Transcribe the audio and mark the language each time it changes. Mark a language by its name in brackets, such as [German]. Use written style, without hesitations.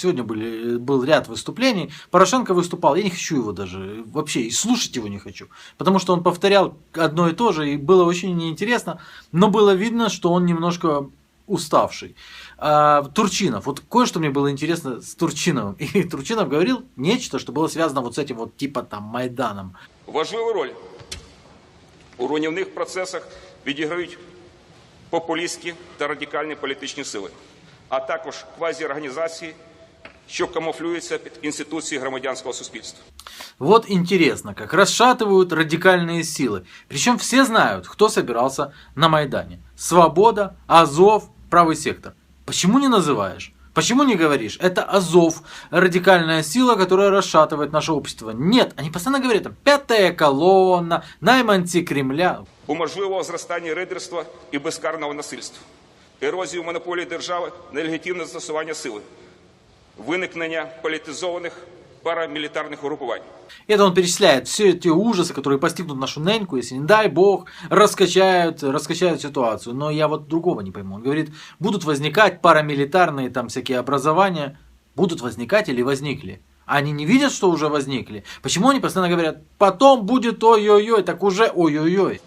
[Russian] Сегодня был ряд выступлений. Порошенко выступал, я не хочу его даже, вообще и слушать его не хочу. Потому что он повторял одно и то же, и было очень неинтересно. Но было видно, что он немножко уставший. Турчинов, вот кое-что мне было интересно с Турчиновым. И Турчинов говорил нечто, что было связано вот с этим вот типа там Майданом. [Ukrainian] Важливу роль у руйнівних процесах відіграють популістські та радикальні політичні сили, а також квазіорганізації, що камуфлюються під інституції громадянського суспільства. [Russian] Вот интересно, как расшатывают радикальные силы. Причем все знают, кто собирался на Майдане. Свобода, Азов, правый сектор. Почему не называешь? Почему не говоришь? Это Азов, радикальная сила, которая расшатывает наше общество. Нет, они постоянно говорят, там, пятая колонна, [Ukrainian] найманці Кремля. Уможливого зростання рейдерства і безкарного насильства, ерозію монополії держави на легітимне застосування сили, виникнення політизованих [Russian] парамилитарных угруппований. Это он перечисляет все эти ужасы, которые постигнут нашу неньку, если, не дай бог, раскачают ситуацию. Но я вот другого не пойму. Он говорит, будут возникать парамилитарные там всякие образования. Будут возникать или возникли? Они не видят, что уже возникли? Почему они постоянно говорят, потом будет ой-ой-ой, так уже ой-ой-ой?